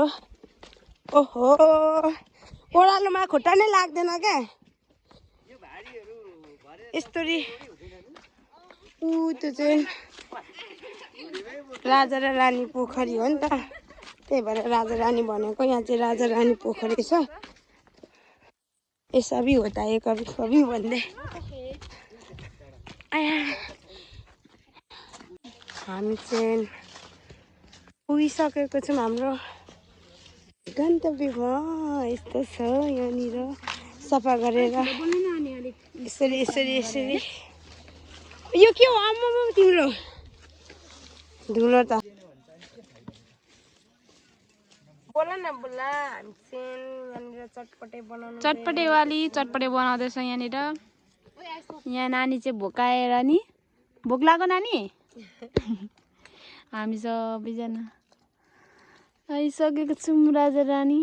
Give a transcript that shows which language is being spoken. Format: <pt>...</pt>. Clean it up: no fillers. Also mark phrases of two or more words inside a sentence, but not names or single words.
<ne>ओहो ओह्रालोमा खुट्टा नै लाग्दैन क्या यस्तोरी। त्यो चाहिँ राजा र रानी पोखरी हो नि त त्यही भएर राजा रानी भनेको। यहाँ चाहिँ राजा रानी पोखरी छ।</ne> <hi>ये सबै होता है कभी कभी</hi> <ne>भन्दै हामी चाहिँ पुगिसकेको छौँ हाम्रो गन्तव्यमा। यस्तो छ यहाँनिर सफा गरेर यसरी यो के हो आम्मा तिम्रो धुलो त बोला न बोला। हामी चाहिँ यहाँनिर चटपटे बनाउँदैछ यहाँनिर। यहाँ नानी चाहिँ भोकाएर नि भोक लाग्यो नानी। हामी सबैजना आइसकेको छौँ राजा रानी।</ne>